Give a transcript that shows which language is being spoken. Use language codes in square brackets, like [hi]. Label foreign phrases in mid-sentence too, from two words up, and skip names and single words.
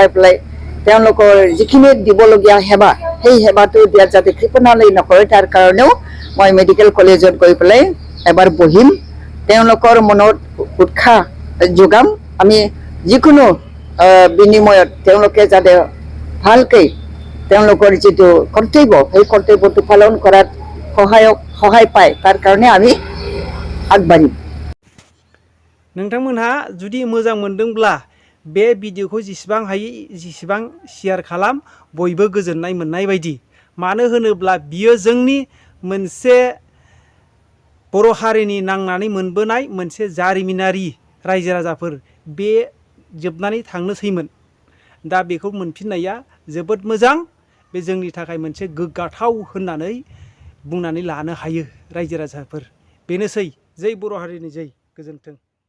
[as] পেলাই তেওঁলোকৰ যিখিনি দিবলগীয়া সেৱা সেই সেৱাটো দিয়াত যাতে কৃপণালি নকৰে তাৰ কাৰণেও মই মেডিকেল কলেজত গৈ পেলাই এবাৰ বহিম তেওঁলোকৰ মনত উৎসাহ যোগাম আমি যিকোনো বিনিময়ত তেওঁলোকে যাতে ভালকৈ তেওঁলোকৰ যিটো কৰ্তব্য সেই কৰ্তব্যটো পালন কৰাত সহায় পায় তাৰ কাৰণে আমি আগবাঢ়িম [brx] नोंथांमोनहा जुदि मोजां मोनदोंब्ला बे भिडिअखौ जेसेबां हायो जेसेबां शेयार खालाम बयबो गोजोननाय मोननाय बायदि मानो होनोब्ला बियो जोंनि मोनसे बर' हारिनि नांनानै मोनबोनाय मोनसे जारिमिनारि रायजो राजाफोर बे जोबनानै थांनोसैमोन दा बेखौ मोनफिननाया जोबोद मोजां बे जोंनि थाखाय मोनसे गोग्गाथाव होननानै बुंनानै लानो हायो रायजो राजाफोर बेनोसै जै बर' हारिनि जै गोजोन्थों